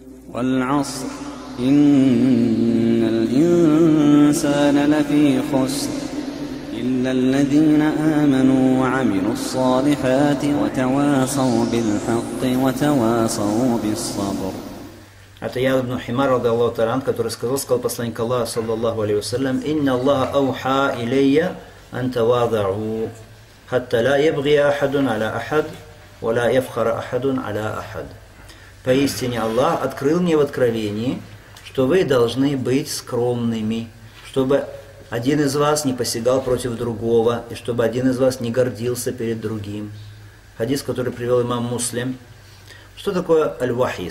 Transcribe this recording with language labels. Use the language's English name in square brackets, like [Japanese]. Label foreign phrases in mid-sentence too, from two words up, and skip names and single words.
[Arabic] والعصر إن الإنسان لفي خسر إلا الذين آمنوا وعملوا الصالحات وتواصوا بالحق وتواصوا بالصبر. [Russian] Это Ияд ибн Химар, [Arabic] رضي الله تعالى, [Russian] который сказал посланник Аллаха, [Arabic] صلى الله عليه وسلم إن الله أوحى إلي أن تواضعوا حتى لا يبغي أحد على أحد ولا يفخر أحد على أحد». [Russian] Поистине Аллах открыл мне в откровении, что вы должны быть скромными, чтобы один из вас не посягал против другого, и чтобы один из вас не гордился перед другим. Хадис, который привел имам Муслим. Что такое аль-вахи?